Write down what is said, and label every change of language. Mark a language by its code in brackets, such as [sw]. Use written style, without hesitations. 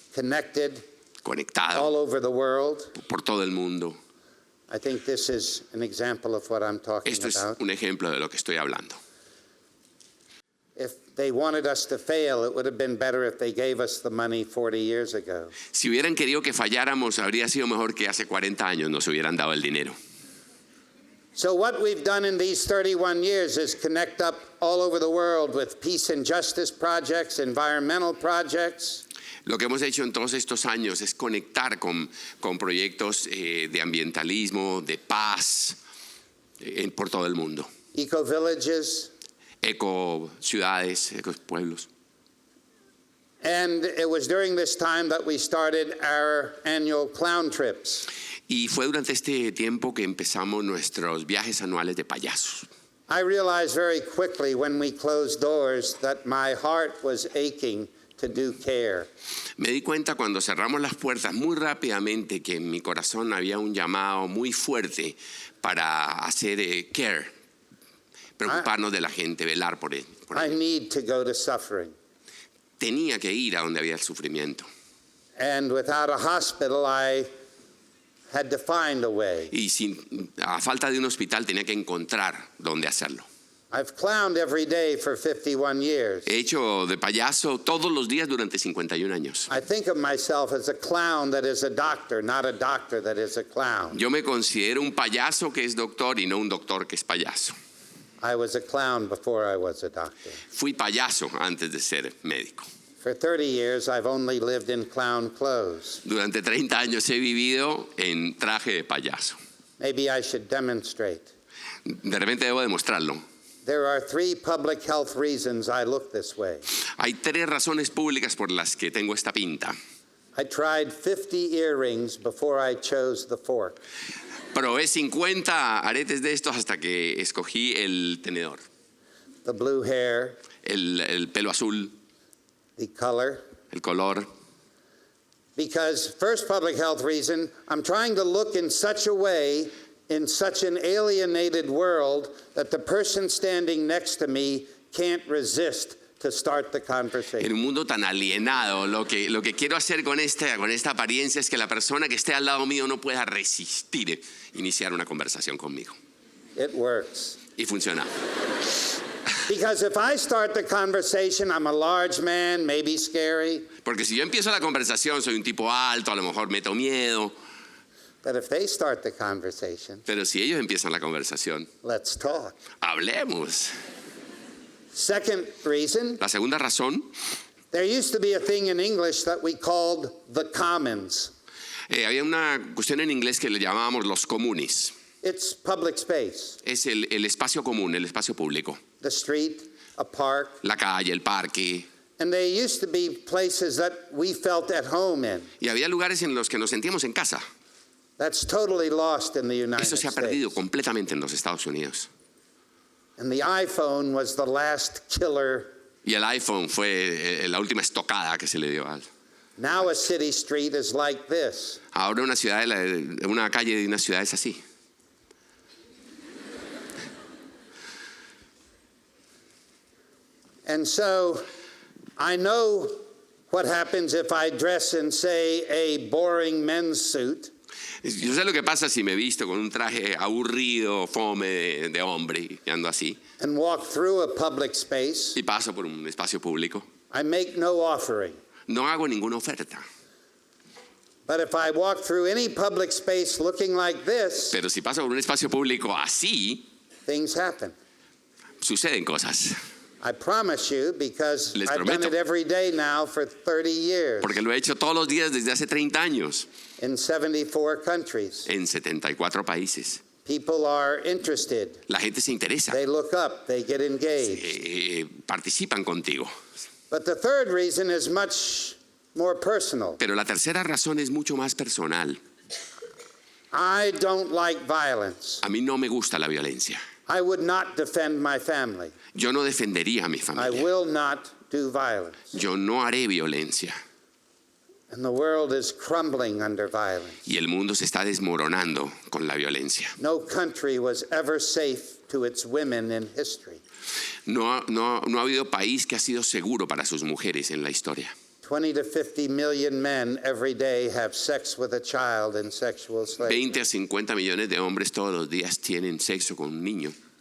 [en] Connected [es] conectado [en] all over the world. [es] por todo el mundo. [en] I think this is an example of what I'm talking [es] Esto es [en] about. [es] un ejemplo de lo que estoy hablando. [en] If they wanted us to fail, it would have been better if they gave us the money 40 years ago. [es] Si hubieran querido que falláramos, habría sido mejor que hace 40 años nos hubieran dado el dinero. [en] So what we've done in these 31 years is connect up all over the world with peace and justice projects, environmental projects. [es] Lo que hemos hecho en todos estos años es conectar con proyectos de ambientalismo, de paz, por todo el mundo. [en] Eco-villages. [es] Eco ciudades, eco pueblos. [en] And it was during this time that we started our annual clown trips. [es] Y fue durante este tiempo que empezamos nuestros viajes anuales de payasos. [en] I realized very quickly when we closed doors that my heart was aching to do care. [es] Me di cuenta cuando cerramos las puertas muy rápidamente que en mi corazón había un llamado muy fuerte para hacer care, preocuparnos de la gente, velar por él. [en] I need to go to suffering. [es] Tenía que ir a donde había el sufrimiento. [en] And without a hospital, I had to find a way. [es] Y a falta de un hospital tenía que encontrar dónde hacerlo. [en] I've clowned every day for 51 years. [es] He hecho de payaso todos los días durante 51 años. [en] I think of myself as a clown that is a doctor, not a doctor that is a clown. [es] Yo me considero un payaso que es doctor y no un doctor que es payaso. [en] I was a clown before I was a doctor. [es] Fui payaso antes de ser médico. [en] For 30 years, I've only lived in clown clothes. [es] Durante 30 años he vivido en traje de payaso. [en] Maybe I should demonstrate. [es] De repente debo demostrarlo. [en] There are 3 public health reasons I look this way. [es] Hay 3 razones públicas por las que tengo esta pinta. [en] I tried 50 earrings before I chose the fork. [es] Probé 50 aretes de estos hasta que escogí el tenedor. [en] The blue hair, [es] El pelo azul, [en] the color. [es] el color. [en] Because first public health reason, I'm trying to look in such a way, in such an alienated world, that the person standing next to me can't resist to start the [es] En [en] conversation. [es] un mundo tan alienado, lo que quiero hacer con esta apariencia es que la persona que esté al lado mío no pueda resistir iniciar una conversación conmigo. [en] It works. [es] Y funciona. [en] Because if I start the conversation, I'm a large man, maybe scary. [es] Porque si yo empiezo la conversación, soy un tipo alto, a lo mejor meto miedo. [en] But if they start the conversation, [es] Pero si ellos empiezan la conversación, [en] let's talk. [es] hablemos. [en] Second reason, [es] La segunda razón, [en] there used to be a thing in English that we called the commons. [es] había una cuestión en inglés que le llamábamos los comunes. [en] It's public space. [es] Es el espacio común, el espacio público. [en] The street, a park. [es] La calle, el parque. [en] And they used to be places that we felt at home in. [es] Y había lugares en los que nos sentíamos en casa. [en] That's totally lost in the United [es] Eso se ha perdido [en] States. [es] completamente en los Estados Unidos. [en] And the iPhone was the last killer. [es] Y el iPhone fue la última estocada que se le dio. [en] Now a city street is like this. [es] Ahora una calle de una ciudad es así. [en] And so I know what happens if I dress in, say, a boring men's suit. [es] Yo sé lo que pasa si me visto con un traje aburrido, fome de hombre, y ando así, [en] And walk through a public space. [es] y paso por un espacio público. [en] I make no offering. [es] No hago ninguna oferta. [en] But if I walk through any public space looking like this, [es] Pero si paso por un espacio público así, [en] things happen. [es] suceden cosas. [en] I promise you, because [es] Les [en] I've done [es] prometo. [en] it every day now for 30 years [es] Porque lo he hecho todos los días desde hace 30 años, [en] in 74 countries. [es] en 74 países. [en] People are interested. [es] La gente se interesa, [en] They look up. They get engaged. [es] participan contigo. [en] But the third reason is much more personal. [es] Pero la tercera razón es mucho más personal. [en] I don't like violence. [es] A mí no me gusta la violencia. [en] I would not defend my family. [es] Yo no defendería a mi [en] I [es] familia. [en] will not do violence. [es] Yo no haré violencia. [en] And the world is crumbling under violence. [es] Y el mundo se está desmoronando con la violencia. [en] No country was ever safe to its women in history. [es] No ha habido país que ha sido seguro para sus mujeres en la historia. [en] 20 to 50 million men every day have sex with a child in sexual slavery. [es] 20 a 50 millones de hombres todos los días tienen sexo con un niño.